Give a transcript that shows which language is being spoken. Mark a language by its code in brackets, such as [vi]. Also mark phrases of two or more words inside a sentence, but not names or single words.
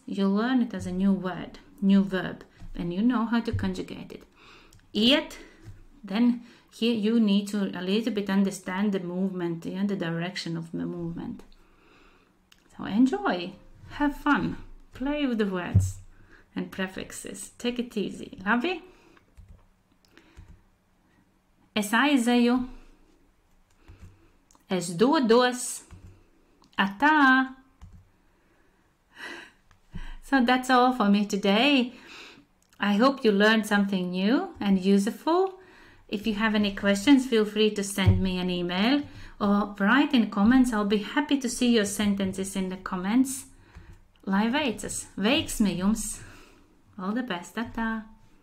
[en] You learn it as a new word, new verb, and you know how to conjugate it. Iet, then here you need to a little bit understand the movement, yeah, the direction of the movement. So enjoy, have fun, play with the words and prefixes. Take it easy. [lv] Labi? Es aizeju. Es dodos. Atā. [en] So that's all for me today. I hope you learned something new and useful. If you have any questions, feel free to send me an email or write in comments. I'll be happy to see your sentences in the comments. [lv] Lai veicas! Veiksmi jums! [en] All the best! Atā!